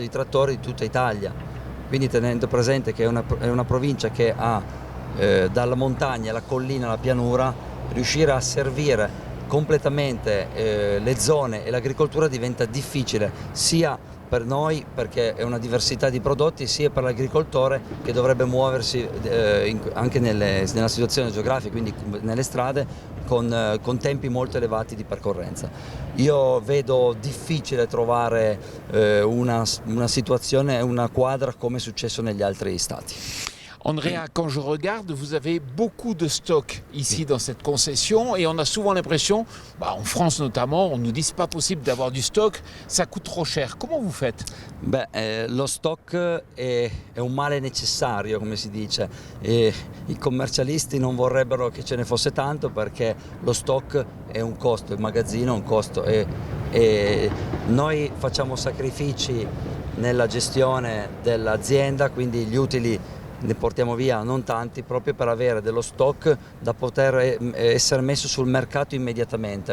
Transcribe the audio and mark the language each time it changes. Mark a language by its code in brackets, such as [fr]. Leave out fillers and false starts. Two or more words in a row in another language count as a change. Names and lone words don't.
[it] di trattori di tutta Italia, quindi tenendo presente che è una provincia che ha dalla montagna alla collina alla pianura, riuscire a servire completamente le zone e l'agricoltura diventa difficile, sia per noi perché è una diversità di prodotti, sia per l'agricoltore che dovrebbe muoversi anche nella situazione geografica, quindi nelle strade, con tempi molto elevati di percorrenza. Io vedo difficile trovare una situazione, una quadra come è successo negli altri stati. [fr] Andrea, quand je regarde, vous avez beaucoup de stock ici dans cette concession et on a souvent l'impression, en France notamment, on nous dit c'est pas possible d'avoir du stock, ça coûte trop cher. Comment vous faites? [it] Lo stock è un male necessario, come si dice, e i commercialisti non vorrebbero che ce ne fosse tanto perché lo stock è un costo, il magazzino è un costo e noi facciamo sacrifici nella gestione dell'azienda, quindi gli utili ne portiamo via non tanti proprio per avere dello stock da poter essere messo sul mercato immediatamente.